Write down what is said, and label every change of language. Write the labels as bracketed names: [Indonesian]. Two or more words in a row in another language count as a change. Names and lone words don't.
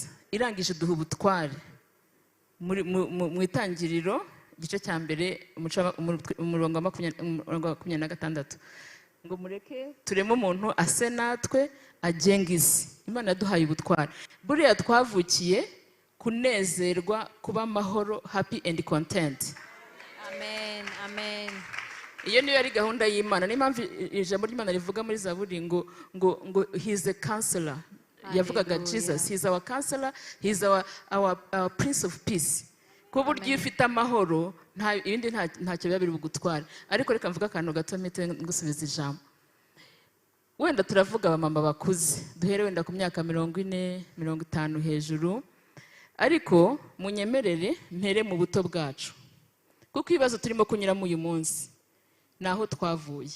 [Kinyarwanda] Irangije duha ubutware mu itangiriro igice cya mbere umurongo wa 26, ngo mureke tureme umuntu ase natwe agenga isi. Imana yaduhaye ubutware. Buriya twavukiye kunezerwa, kuba amahoro, [English] happy and content. [Kinyarwanda] Amen, amen. Iyo niyo yari gahunda y'Imana. Niyo mpamvu ijambo ry'Imana rivuga muri Zaburi ngo [English] he is a counselor. Yavugaga Jesus, he is our counselor, he is our prince of peace. [Kinyarwanda] Ko buryo ufite amahoro, ibindi ntacyo biba biri bugutware. Ariko reka mvuga akantu gato mpite ngusubiza ijambo. Wenda turavuga abamama bakuze, duhere wenda ku myaka 40, 50 hejuru, ariko munyemerere mpere mu buto bwacu, kuko ibibazo turimo kunyuramo uyu munsi naho twavuye.